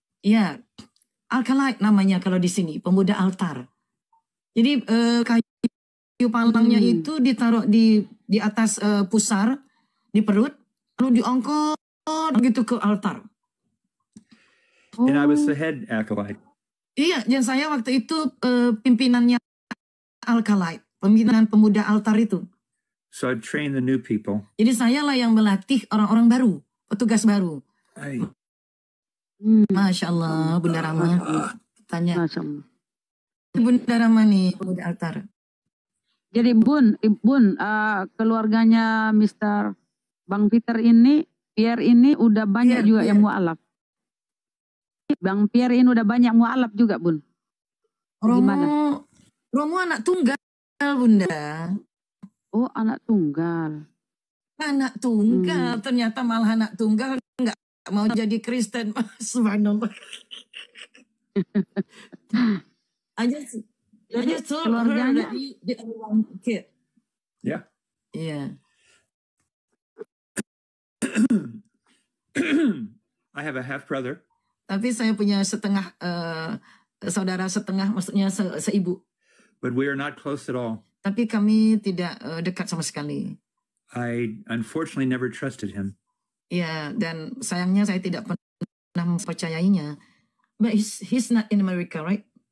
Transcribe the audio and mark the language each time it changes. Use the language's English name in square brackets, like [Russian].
[Indonesian] Ya, Alkalite namanya kalau di sini, pemuda altar. Jadi kayu palangnya itu ditaruh di atas pusar, di perut, lalu diangkat gitu ke altar. [English] And I was the head acolyte. [Indonesian] Iya, dan saya waktu itu pimpinannya Alkalite, pimpinan pemuda altar itu. [English] So I trained the new people. [Indonesian] Jadi saya lah yang melatih orang-orang baru, petugas baru. Masya Allah, Bunda Rama. Tanya. Masya Allah. Bunda Ramani, Bunda Altar. Jadi Bun, keluarganya Mr. Bang Pierre ini udah banyak juga yang mualaf. Bang Pierre ini udah banyak mualaf juga, Bun. Romo anak tunggal, Bunda. Oh, anak tunggal. Anak tunggal, ternyata malah anak tunggal nggak mau jadi Kristen. Subhanallah. [English] I just told her that the only one kid. Yeah. Yeah. I have a half brother. [Indonesian] Tapi saya punya setengah saudara setengah, maksudnya seibu. [English] But we are not close at all. [Indonesian] Tapi kami tidak dekat sama sekali. [English] I unfortunately never trusted him. [Indonesian] Ya, dan sayangnya saya tidak pernah mempercayainya. [English] But he's not in America, right?